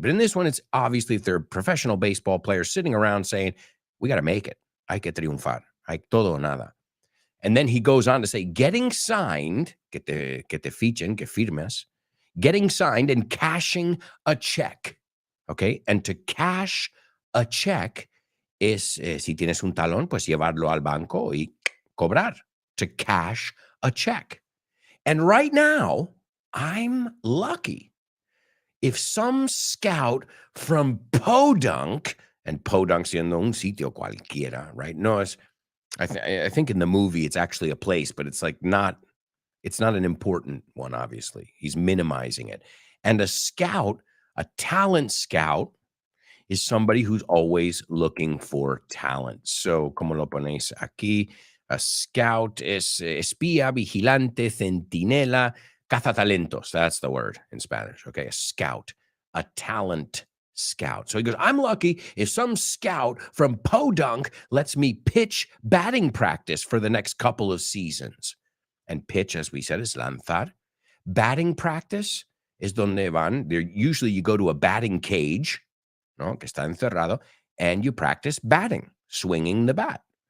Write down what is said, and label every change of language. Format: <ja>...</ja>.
<en>But in this one, it's obviously if they're professional baseball players sitting around saying, we got to make it.</en> <es>Hay que triunfar. Hay todo o nada.</es> <en>And then he goes on to say, getting signed,</en> <es>que te fichen, que firmes,</es> <en>getting signed and cashing a check. Okay. And to cash a check</en> <es>es, si tienes un talón, pues llevarlo al banco y cobrar.</es> <en>To cash a check. And right now, I'm lucky. If some scout from Podunk, and Podunk</en> <es>siendo un sitio cualquiera,</es> <en>right? No, it's, I think in the movie it's actually a place, but it's like it's not an important one, obviously. He's minimizing it. And a scout, a talent scout, is somebody who's always looking for talent.</en> <es>So, como lo ponéis aquí, a scout es espía, vigilante, centinela, cazatalentos.</es> <en>That's the word in Spanish. Okay, a scout, a talent scout. So he goes, I'm lucky if some scout from Podunk lets me pitch batting practice for the next couple of seasons. And pitch, as we said, is lanzar. Batting practice is</en> <es>donde van.</es> <en>Usually you go to a batting cage, no,</en> <es>que está encerrado,</es> <en>and you practice batting, swinging the bat.</en>